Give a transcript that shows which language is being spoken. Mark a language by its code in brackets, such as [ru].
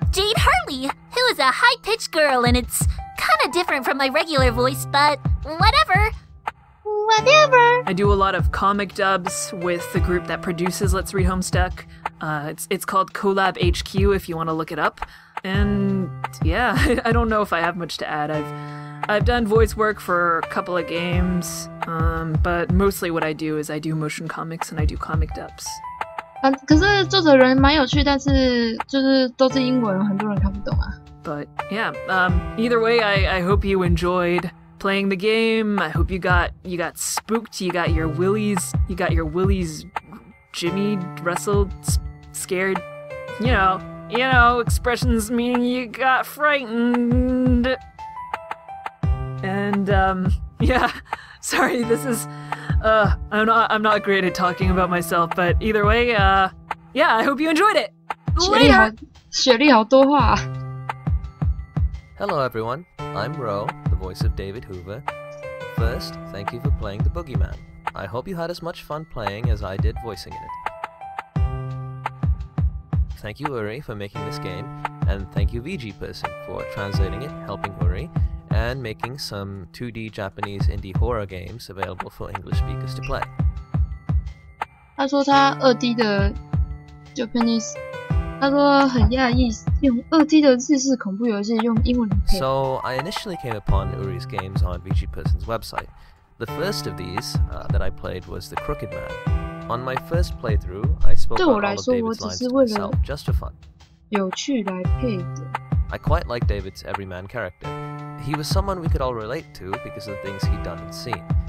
[en] Jade Harley, who is a high-pitched girl, and it's kind of different from my regular voice, but whatever. I do a lot of comic dubs with the group that produces Let's Read Homestuck. It's called Collab HQ if you want to look it up. And yeah, I don't know if I have much to add. I've done voice work for a couple of games, but mostly what I do is I do motion comics and I do comic dubs. [zh] 可是作者人蛮有趣，但是就是都是英文，很多人看不懂啊。 [en] But yeah, either way, I hope you enjoyed playing the game. I hope you got spooked. You got your willies Jimmy wrestled, scared. You know, expressions meaning you got frightened. And yeah, sorry, this is I'm not great at talking about myself, but either way, yeah, I hope you enjoyed it. Later. [zh] 雪莉好多话。 [en] Hello everyone, I'm Ro, the voice of David Hoover. First, thank you for playing the Boogeyman. I hope you had as much fun playing as I did voicing in it. Thank you Uri for making this game, and thank you VG Person for translating it, helping Uri, and making some 2D Japanese indie horror games available for English speakers to play. [zh] 他说他2D 的 Japanese， 他说很讶异，用2D 的日式恐怖游戏用英文配。 [en] So I initially came upon Uri's games on VG Person's website. The first of these that I played was The Crooked Man. On my first playthrough, I spoke out all of David's lines to myself just for fun. [zh] 有趣来配的。 [en] I quite like David's everyman character. He was someone we could all relate to because of the things he'd done and seen.